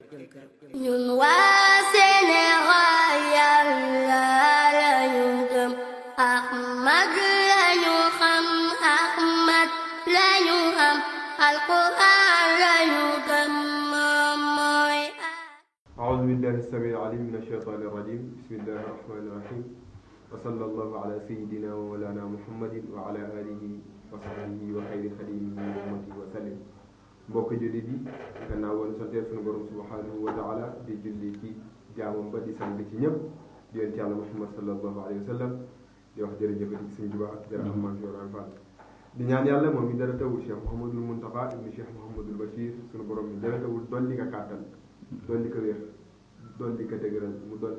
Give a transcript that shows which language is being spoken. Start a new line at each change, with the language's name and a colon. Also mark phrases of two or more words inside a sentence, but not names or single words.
Wolof: ñun waa Sénégal Yàlla lañu gëm Ahmad lañu xam Ahmad lañu xam Alquran lañu gëm moom mooy
Arabic: أعوذ بالله السميع العليم من الشيطان الرجيم بسم الله الرحمن الرحيم وصلى الله على سيدنا ومولانا محمد وعلى آله وصحبه وخير خديمه وأمته وسلم
Wolof: mbokk jullit yi gannaaw woon santee sunu borom
Arabic: سبحانه وتعالى
Wolof: di julli ci jaamam ba di sant ci ñëpp di yonent Yàlla Muhammad
Arabic: صلى الله عليه وسلم di
Wolof: wax jërëjëfati ci Sëñ Tuubaa ak jërë Ahmad Joran Fall di ñaan yàlla moom mi dara tawul Cheikh Mouhamadul Muntaqa ibnu Cheikh Mouhamadul Bachir sunu borom mi dara tawul dolli nga kàttan dolli ko wér dolli ko dëgëral mu doon